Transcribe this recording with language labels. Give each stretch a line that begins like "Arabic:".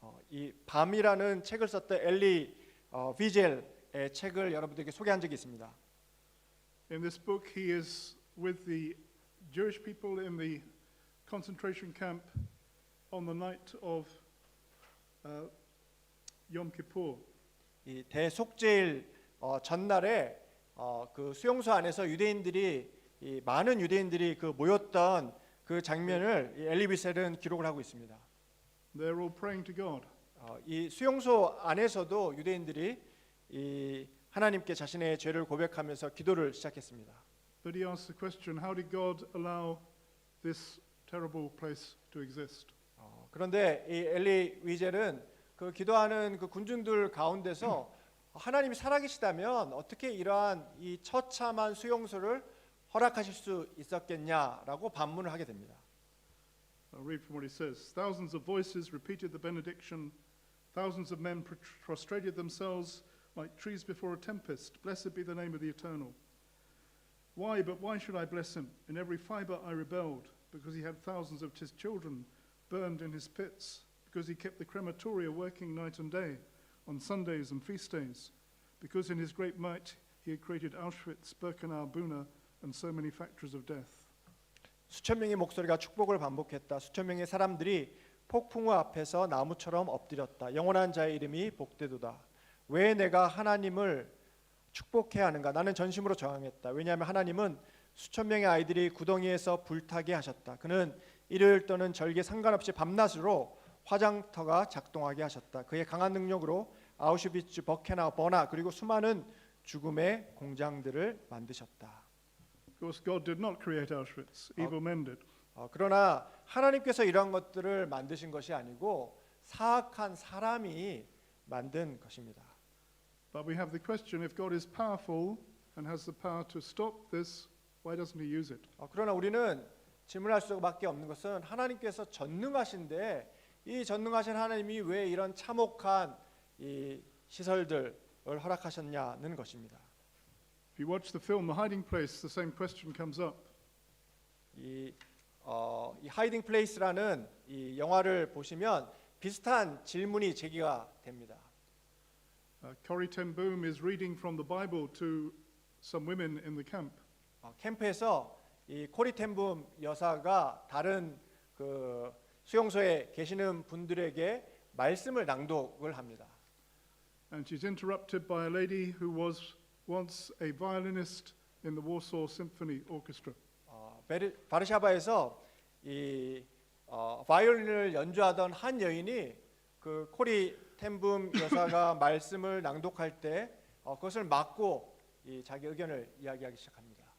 Korean: 이 밤이라는 책을 썼던 엘리 위젤의 책을 여러분들에게 소개한 적이 있습니다.
English: In this book, he is with the Jewish people in the concentration camp on the night of Yom Kippur.
Korean: 이 대속죄일 전날에 그 수용소 안에서 이 많은 유대인들이 그 모였던 그 장면을 이 엘리 위셀은 기록을 하고 있습니다.
English: They're all praying to God.
Korean: 이 수용소 안에서도 유대인들이 이 하나님께 자신의 죄를 고백하면서 기도를 시작했습니다.
English: But he asks the question: how did God allow this terrible place to exist?
Korean: 그런데 이 엘리 위젤은 그 기도하는 그 군중들 가운데서 하나님이 살아계시다면 어떻게 이러한 이 처참한 수용소를 허락하실 수 있었겠냐라고 반문을 하게 됩니다.
English: I'll read from what he says. Thousands of voices repeated the benediction. Thousands of men prostrated themselves like trees before a tempest. Blessed be the name of the Eternal. Why, but why should I bless him? In every fiber I rebelled, because he had thousands of his children burned in his pits, because he kept the crematoria working night and day, on Sundays and feast days, because in his great might he had created Auschwitz, Birkenau, Buna, and so many factories of death.
Korean: 수천 명의 목소리가 축복을 반복했다. 수천 명의 사람들이 폭풍우 앞에서 나무처럼 엎드렸다. 영원한 자의 이름이 복되도다. 왜 내가 하나님을 축복해야 하는가? 나는 전심으로 저항했다. 왜냐하면 하나님은 수천 명의 아이들이 구덩이에서 불타게 하셨다. 그는 일요일 또는 절기 상관없이 밤낮으로 화장터가 작동하게 하셨다. 그의 강한 능력으로 아우슈비츠, 버케나우, 버나 그리고 수많은 죽음의 공장들을 만드셨다.
English: Of course, God did not create Auschwitz. Evil men did.
Korean: 그러나 하나님께서 이러한 것들을 만드신 것이 아니고 사악한 사람이 만든 것입니다.
English: But we have the question: if God is powerful and has the power to stop this, why doesn't he use it?
Korean: 그러나 우리는 질문할 수밖에 없는 것은 하나님께서 전능하신데 이 전능하신 하나님이 왜 이런 참혹한 이 시설들을 허락하셨냐는 것입니다.
English: If you watch the film The Hiding Place, the same question comes up.
Korean: 이 하이딩 플레이스라는 이 영화를 보시면 비슷한 질문이 제기가 됩니다.
English: Corrie ten Boom is reading from the Bible to some women in the camp.
Korean: 캠프에서 이 코리 텐붐 여사가 다른 그 수용소에 계시는 분들에게 말씀을 낭독을 합니다.
English: And she's interrupted by a lady who was once a violinist in the Warsaw Symphony Orchestra.
Korean: 바르샤바에서 이 바이올린을 연주하던 한 여인이 그 코리 텐붐 여사가 말씀을 낭독할 때 그것을 막고 이 자기 의견을 이야기하기 시작합니다.